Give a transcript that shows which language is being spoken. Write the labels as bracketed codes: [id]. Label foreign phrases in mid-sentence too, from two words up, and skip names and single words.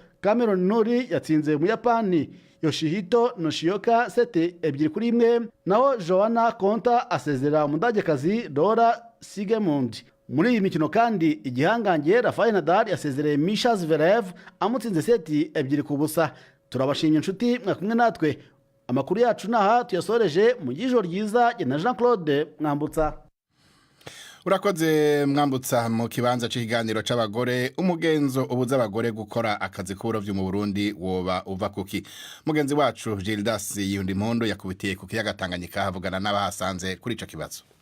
[rn] Cameron Norrie yatsinze Muyapani Yoshihito Noshioka seti 2-1, naho Joanna Konta asezera umudagekazi Laura Sigemund. Muri iyi mikino kandi igihangange Rafael Nadal yasezereye Misha Zverev amutsinze seti 2-0. Turabashimye inshuti mwakumwe natwe. Amakuru yacu naha tuyasoreje mu gijoro ryiza na Jean Claude Mwambutsa. Urakoze Mwambutsa. Mu kibanza cy'ikiganiro c'abagore, umugenzo ubuza abagore gukora akazi k'uburovyi mu Burundi woba uva kuki? Mugenzi wacu Gildas Yundimpondo yakubitiye ku kiyaga Tanganyika havugana n'abahasanze kuri ico kibazo.